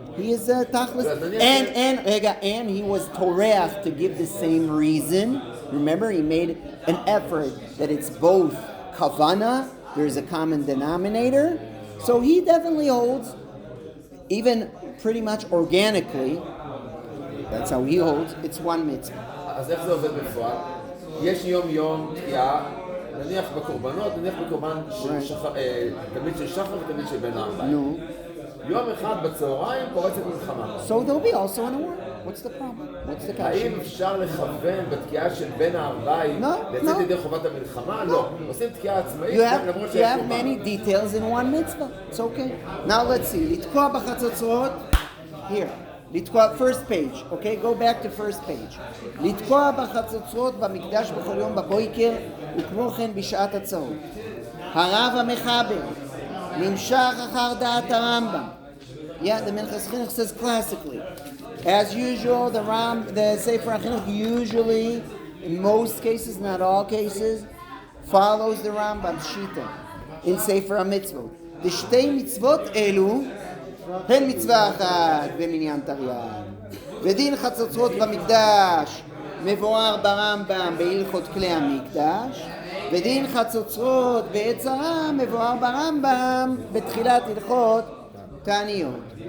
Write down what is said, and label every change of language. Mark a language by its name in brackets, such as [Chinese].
[English] He is tachlis, and he was toreach to give the same reason. Remember, he made an effort that it's both kavana. There's a common denominator, so he definitely holds, even pretty much organically. That's how he holds. It's one mitzvah. [Hebrew] אז איך זה עובד בפועל? יש יום תקיעה, נניח בקורבנות, נניח בקורבן תמיד של שחר ותמיד של בין הערביים. יום אחד בצהריים פורצת מלחמה. [English] So there'll be also in a war. What's the problem? What's the question? [Hebrew] האם אפשר לכוון בתקיעה של בין הערביים לצאת ידי חובת המלחמה? לא. עושים תקיעה עצמאית למרות שיש קורבן. [English] You have many details in one mitzvah. It's okay. Now let's see. [Hebrew] לתקוע בחצוצרות. [English] Here. [Hebrew] לתקוע, [English] first page. Okay, go back to first page. [Hebrew] לתקוע בחצוצרות במקדש בכל יום בבוקר וכמו כן בשעת הצהריים. הרב המחבר נמשך אחר דעת הרמב"ם. [English] Yeah, the Minchat Chinuch says classically. As usual, the Sefer HaChinuch usually, in most cases, not all cases, follows the Rambam's Shita in Sefer HaMitzvot. The [Hebrew] שתי מצוות אלו הן מצווה אחת במניין תרי"ג. ודין חצוצרות במקדש מבואר ברמב"ם בהלכות כלי המקדש. ודין חצוצרות בעת צרה מבואר ברמב"ם בתחילת הלכות תעניות.